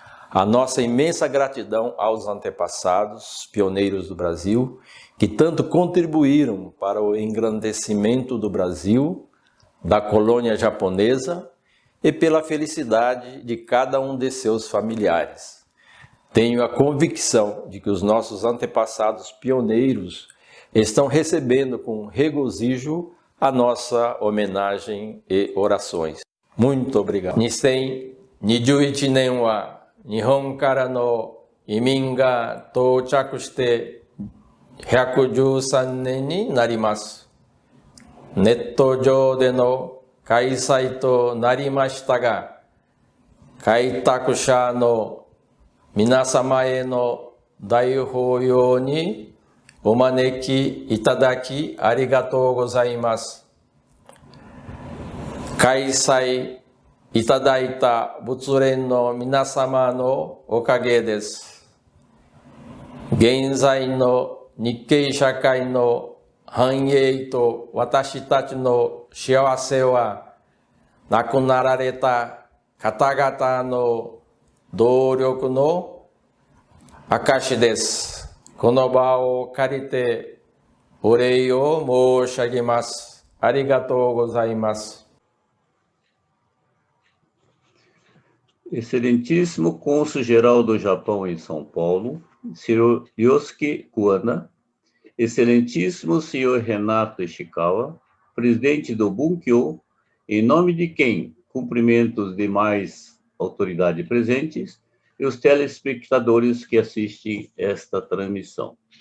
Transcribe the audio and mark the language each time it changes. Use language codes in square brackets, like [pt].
[pt] A nossa imensa gratidão aos antepassados pioneiros do Brasil, que tanto contribuíram para o engrandecimento do Brasil, da colônia japonesa e pela felicidade de cada um de seus familiares. Tenho a convicção de que os nossos antepassados pioneiros estão recebendo com regozijo a nossa homenagem e orações. Muito obrigado. [ja] 2021年は日本からの移民が到着して113年になります。ネット上での開催となりましたが、開拓者の皆様への大法要にお招きいただきありがとうございます。開催いただいた仏連の皆様のおかげです。現在の日系社会の繁栄と私たちの幸せは、亡くなられた方々の努力の証です。この場を借りてお礼を申し上げます。ありがとうございます。 [pt] Excelentíssimo Cônsul-Geral do Japão em São Paulo, Sr. Yosuke Kuwana, Excelentíssimo Sr. Renato Ishikawa, Presidente do Bunkyo, em nome de quem cumprimento os demais autoridades presentes e os telespectadores que assistem esta transmissão.